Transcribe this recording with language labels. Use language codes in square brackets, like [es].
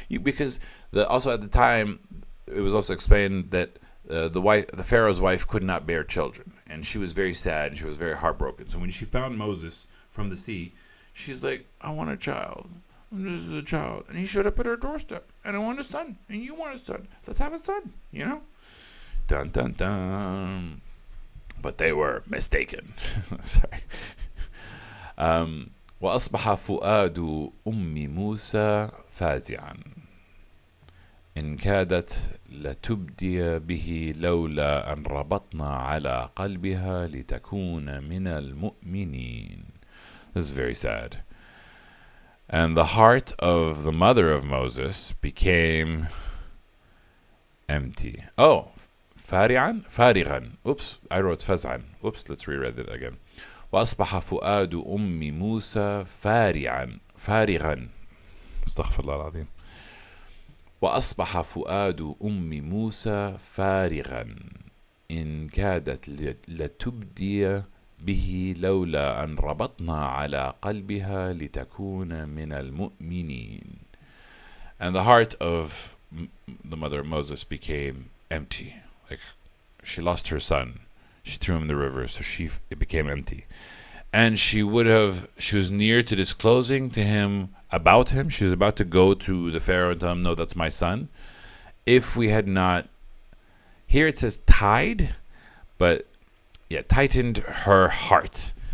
[en] Because also at the time, it was also explained that the Pharaoh's wife could not bear children, and she was very sad and she was very heartbroken. So when she found Moses from the sea, she's like, I want a child. This is a child, and he showed up at her doorstep, and I want a son, and you want a son. Let's have a son, Dun dun dun. But they were mistaken. Sorry. [ar] وأصبح فؤاد أم موسى فازعا إن كادت لتبدي به لولا أن ربطنا على قلبها لتكون من المؤمنين. [en] This is very sad. And the heart of the mother of Moses became empty. [ar] Oh, فارغا. [en] Oops, I wrote فزعا. Oops, let's reread it again. [ar] وأصبح فؤاد أم موسى فارغا. استغفر الله العظيم. وأصبح فؤاد أم موسى فارغا إن كادت لتبدي به لولا أن ربطنا على قلبها لتكون من المؤمنين. [en] And the heart of the mother of Moses became empty. She lost her son. She threw him in the river, so it became empty. And she was near to disclosing to him about him. She was about to go to the Pharaoh and tell him, no, that's my son. If we had not, here it says tied, but tightened her heart.